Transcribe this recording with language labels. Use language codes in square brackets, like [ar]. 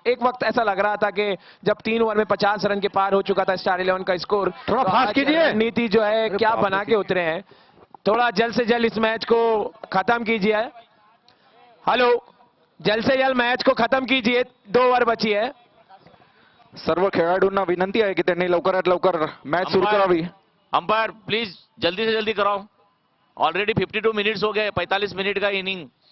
[hi] एक वक्त ऐसा लग रहा था कि जब 3 ओवर में 50 रन के पार हो चुका था स्टार 11 का स्कोर, थोड़ा फास्ट कीजिए, नीति जो है क्या बना के उतरे हैं। थोड़ा जल्द से जल्द इस मैच को खत्म कीजिए। हेलो, जल्द से जल्द मैच को खत्म कीजिए, 2 ओवर बची है। [mr] सर्व खेळाडूंना विनंती आहे की त्यांनी लवकरात लवकर मॅच सुरू करावी। [hi] अंपायर प्लीज जल्दी से जल्दी कराओ, ऑलरेडी 52 मिनट्स हो गए, 45 मिनट का इनिंग।